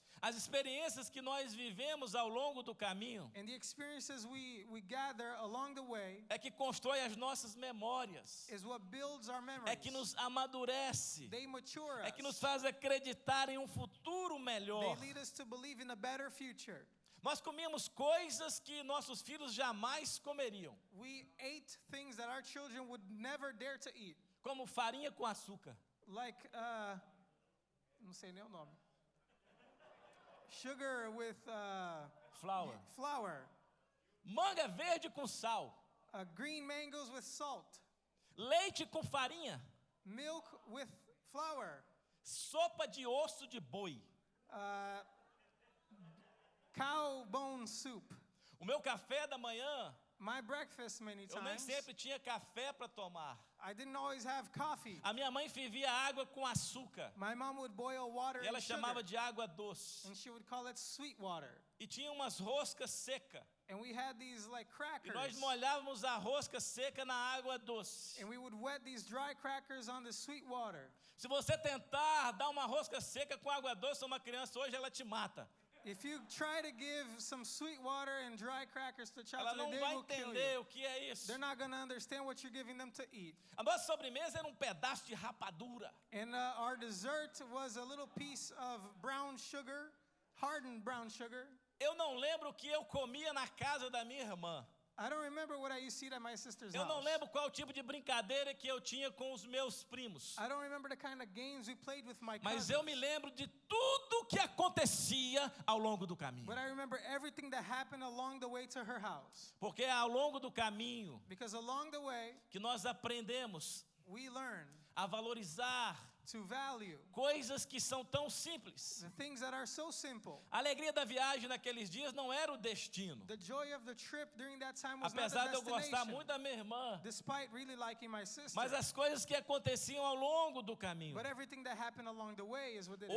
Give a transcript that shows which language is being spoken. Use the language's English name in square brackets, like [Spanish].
[Portuguese] As experiências que nós vivemos ao longo do caminho [English] And the experiences we gather along the way [Portuguese] é que constrói as nossas memórias, [English] is what builds our memories. [Portuguese] é que nos amadurece, [English] They mature [Portuguese] é que nos [English] us. [Portuguese] faz acreditar em um futuro melhor. [English] They lead us to believe in a better future. [Portuguese] Nós comíamos coisas que nossos filhos jamais comeriam, [English] We ate things that our children would never dare to eat. [Portuguese] como farinha com açúcar, [English] Like, [Portuguese] não sei nem o nome. [English] Sugar with flour, flour. [Portuguese] manga verde com sal, [English] Green mangoes with salt. [Portuguese] leite com farinha, [English] Milk with flour. [Portuguese] sopa de osso de boi. [English] Cow bone soup. [Portuguese] O meu café da manhã, [English] My breakfast many [Portuguese] eu nem [English] times, [Portuguese] sempre tinha café para tomar. [English] I didn't always have coffee. [Portuguese] A minha mãe fervia água com açúcar [English] My mom would boil water [Portuguese] e ela [English] and sugar, [Portuguese] chamava de água doce. [English] and she would call it sweet water. [Portuguese] E tinha umas roscas secas. [English] And we had these like [Portuguese] E [English] crackers. [Portuguese] nós molhávamos a rosca seca na água doce. [English] And we would wet these dry crackers on the sweet water. [Portuguese] Se você tentar dar uma rosca seca com água doce a uma criança hoje, ela te mata. [English] If you try to give some sweet water and dry crackers to a child [Portuguese] Ela [English] today, [Portuguese] não [English] they [Portuguese] vai [English] will kill [Portuguese] entender [English] you. [Portuguese] o que é isso. [English] They're not going to understand what you're giving them to eat. [Portuguese] A nossa sobremesa era um pedaço de rapadura. [English] And our dessert was a little piece of brown sugar, hardened brown sugar. [Portuguese] Eu não lembro o que eu comia na casa da minha irmã. [English] I don't remember what I used to eat at my sister's [Portuguese] Eu não [English] house. [Portuguese] lembro qual tipo de brincadeira que eu tinha com os meus primos. [English] I don't remember the kind of games we played with my [Portuguese] Mas [English] cousins. [Portuguese] eu me lembro de tudo que acontecia ao longo do caminho. [English] But I remember everything that happened along the way to her house. [Portuguese] Porque é ao longo do caminho [English] Because along the way, [Portuguese] que nós aprendemos [English] we learn [Portuguese] a valorizar [English] to value [Portuguese] coisas que são tão simples. [English] the things that are so simple. [Portuguese] A alegria da viagem naqueles dias não era o destino. [English] The joy of the trip during that time was not [Portuguese] Apesar [English] the [Portuguese] de eu gostar [English] destination. [Portuguese] muito da minha irmã, [English] Despite really liking my sister. [Portuguese] mas as coisas que aconteciam ao longo do caminho. [English] But everything that happened along the way is what did it